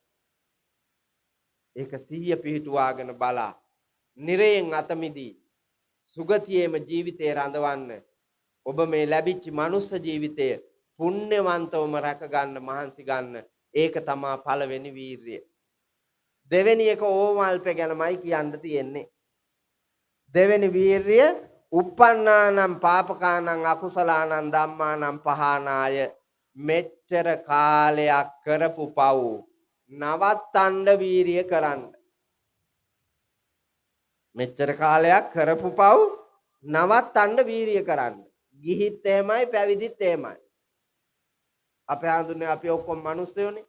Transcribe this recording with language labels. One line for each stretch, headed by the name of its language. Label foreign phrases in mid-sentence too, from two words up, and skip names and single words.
Sinhala: ඒක සිහිය පිහිටුවාගෙන බලා නිරයෙන් අත මිදී සුගතියේම ජීවිතේ රඳවන්න ඔබ මේ ලැබිච්ච මනුස්ස ජීවිතය පුණ්‍යවන්තවම රැක ගන්න මහන්සි ගන්න. ඒක තමයි පළවෙනි වීරිය. දෙවෙනි එක ඕමල්පේ ගැනමයි කියන්න තියෙන්නේ. දෙවෙනි වීරිය
Pali: uppannānaṁ pāpakānaṁ akusalaanaṁ dhammānaṁ pahānāය
Sinhala: මෙච්චර කාලයක් කරපු පව් නවත්තන්න වීරිය කරන්න. මෙච්චර කාලයක් කරපු පව් නවත්තන්න වීරිය කරන්න. ගිහිත් එහෙමයි පැවිදිත් එහෙමයි. අපේ හඳුන්නේ අපි ඔක්කොම මිනිස්සුනේ.